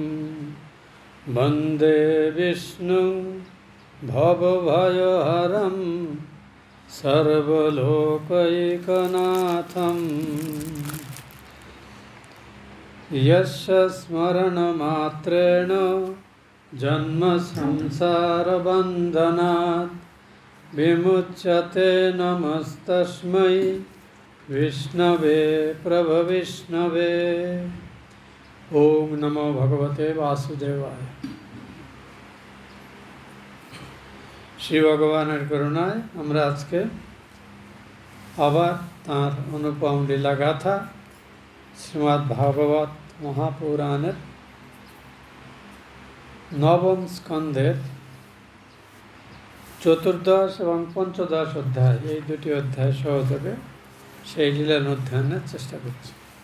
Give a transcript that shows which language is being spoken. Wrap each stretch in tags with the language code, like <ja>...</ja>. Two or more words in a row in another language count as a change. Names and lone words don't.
<sa>वन्दे विष्णुं भवभयहरं सर्वलोकैकनाथं यस्य स्मरणमात्रेण जन्मसंसारबन्धनात् विमुच्यते। नमस्तस्मै विष्णवे प्रभविष्णवे। ओम नमो भगवते वासुदेवाय।</sa> <bn>শ্রী ভগবানের করুণায় আমরা আজকে আবার তাঁর অনুপম লীলা গাথা শ্রীমদ্ ভাগবত মহাপুরাণের নবম স্কন্ধের চতুর্দশ এবং পঞ্চদশ অধ্যায়, এই দুটি অধ্যায় সহযোগে সেই লীলার অধ্যয়নের চেষ্টা করছি।</bn>